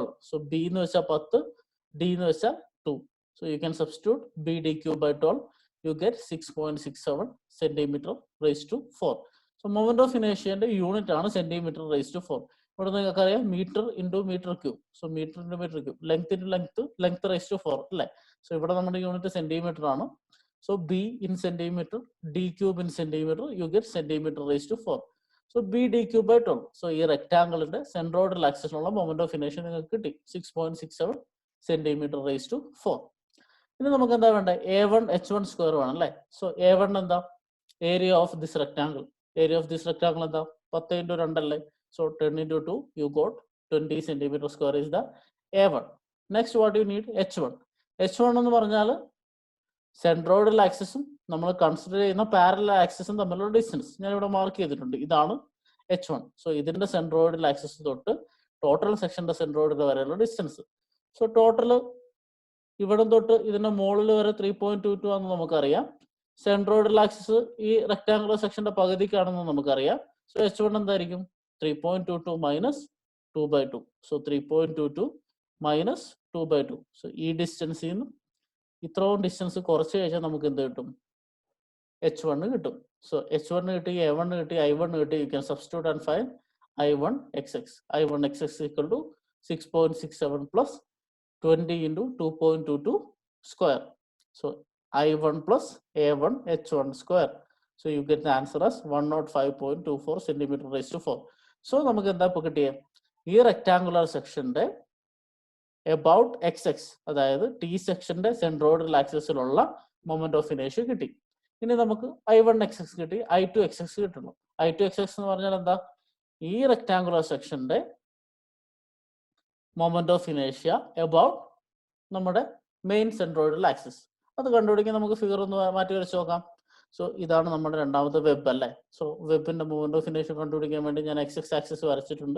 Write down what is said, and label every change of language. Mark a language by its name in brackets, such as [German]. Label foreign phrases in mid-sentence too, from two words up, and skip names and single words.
[Malayalam] സോ b എന്ന് വെച്ചാൽ 10, d എന്ന് വെച്ചാൽ 2. [English] so you can substitute [Malayalam] b d³/12. [English] you get 6.67 cm⁴. so moment of inertia unit [Malayalam] ആണ് cm⁴. ഇവിടെ നിങ്ങൾക്കറിയാം മീറ്റർ × m³. സോ മീറ്റർ × m³, ലെങ്ത് ⁴ അല്ലേ. സോ ഇവിടെ നമ്മുടെ യൂണിറ്റ് സെന്റിമീറ്റർ ആണ്. [English] So b in centimeter, d³ in centimeter, you get cm⁴. So b d³/12. [Malayalam] So ഈ റെക്ടാങ്കിളിന്റെ സെൻട്രോയിഡൽ ആക്സിസിലുള്ള [English] moment of inertia [Malayalam] നിങ്ങൾക്ക് കിട്ടി 6.67 cm⁴. ഇനി നമുക്ക് എന്താ വേണ്ടത്? A1h1² വേണം അല്ലേ. സോ A1 എന്താ? [English] area of this rectangle. area of this rectangle [Malayalam] എന്താ? [English] 10 × 2 അല്ലേ. സോ 10 × 2 you got 20 cm² is the A1. Next what you need? H1. [Malayalam] H1 എന്ന് പറഞ്ഞാൽ [English] centroidal axis [Malayalam] നമ്മൾ കൺസിഡർ ചെയ്യുന്ന [English] parallel axis [Malayalam] തമ്മിലുള്ള ഡിസ്റ്റൻസ് ഞാൻ ഇവിടെ മാർക്ക് ചെയ്തിട്ടുണ്ട്. ഇതാണ് h1. സോ ഇതിന്റെ [English] centroidal axis [Malayalam] തൊട്ട് [English] total section centroidal [Malayalam] വരെയുള്ള ഡിസ്റ്റൻസ്. സോ ടോട്ടൽ ഇവിടെ തൊട്ട് ഇതിന്റെ മുകളിൽ വരെ 3.22 ആണെന്ന് നമുക്കറിയാം. [English] centroidal axis [Malayalam] ഈ [English] rectangular section [Malayalam] പകുതിക്കാണെന്ന് നമുക്കറിയാം. സോ h1 എന്തായിരിക്കും? 3.22 മൈനസ് 2/2. [English] so 3.22 minus 2/2. [Malayalam] സോ ഈ ഡിസ്റ്റൻസിൽ നിന്ന് ഇത്രയും ഡിസ്റ്റൻസ് കുറച്ച് കഴിഞ്ഞാൽ നമുക്ക് എന്ത് കിട്ടും? h1 കിട്ടും. സോ h1 കിട്ടി, a1 കിട്ടി, i1 കിട്ടി. [English] you can substitute and find i1 xx. i1 xx equal to 6.67 പ്ലസ് 20 into 2.22 square. So I1 plus A1 H1 square. So you get the answer as 105.24 centimeter raised to 4. [Malayalam] So നമുക്ക് എന്താ ഇപ്പോൾ കിട്ടിയേ? ഈ [English] rectangular section [Malayalam] about xx, അതായത് ടി സെക്ഷന്റെ [English] centroidal axis moment of inertia [Malayalam] കിട്ടി. ഇനി നമുക്ക് I1 xx കിട്ടി, I2 xx കിട്ടുന്നു. I2 xx എന്ന് പറഞ്ഞാൽ എന്താ? [English] ഈ rectangular section moment of inertia about നമ്മുടെ main centroidal axis. [Malayalam] അത് കണ്ടുപിടിക്കാൻ നമുക്ക് ഫിഗർ ഒന്ന് മാറ്റി വരച്ച് നോക്കാം. സോ ഇതാണ് നമ്മുടെ രണ്ടാമത്തെ വെബ് അല്ലേ. സോ വെബിന്റെ [English] movement of inertia [Malayalam] കണ്ടുപിടിക്കാൻ വേണ്ടി ഞാൻ [English] x axis [Malayalam] വരച്ചിട്ടുണ്ട്.